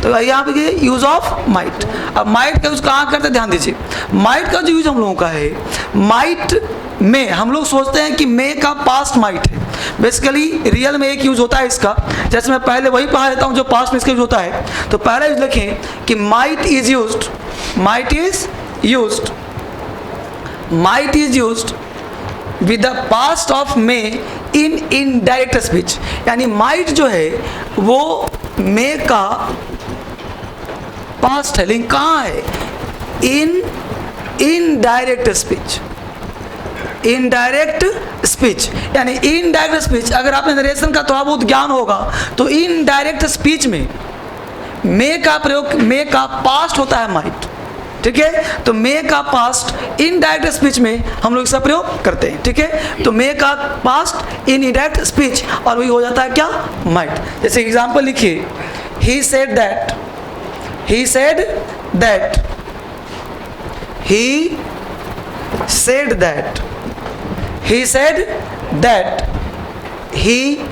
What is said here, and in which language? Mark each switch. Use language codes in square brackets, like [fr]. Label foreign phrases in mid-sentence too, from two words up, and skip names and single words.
[hi] तो यहाँ पे [en] use of might. [hi] अब माइट का यूज कहाँ करते हैं, ध्यान दीजिए। माइट का जो यूज हम लोगों का है, माइट में हम लोग सोचते हैं कि मे का [en] past might [hi] है। [en] basically real [hi] में एक यूज होता है इसका, जैसे मैं पहले वही पढ़ा देता हूँ जो पास्ट में इसका यूज होता है। तो पहले यूज लिखें कि [en] might is used, might is used, might is used with the past of may in indirect speech। [hi] यानी might जो है वो may का past है, लेकिन कहाँ है, [en] in indirect speech। indirect speech [hi] यानी [en] indirect speech, [hi] अगर आपने नरेशन का थोड़ा बहुत ज्ञान होगा तो [en] indirect speech [hi] में may का प्रयोग, may का past होता है might, ठीक है। तो मे का पास्ट [en] indirect speech [hi] में हम लोग इसका प्रयोग करते हैं, ठीक है। तो मे का [en] past in indirect speech [hi] और वही हो जाता है क्या, माइट। जैसे एग्जांपल लिखिए, [en] he said that, he said that, he said that, he said that, he.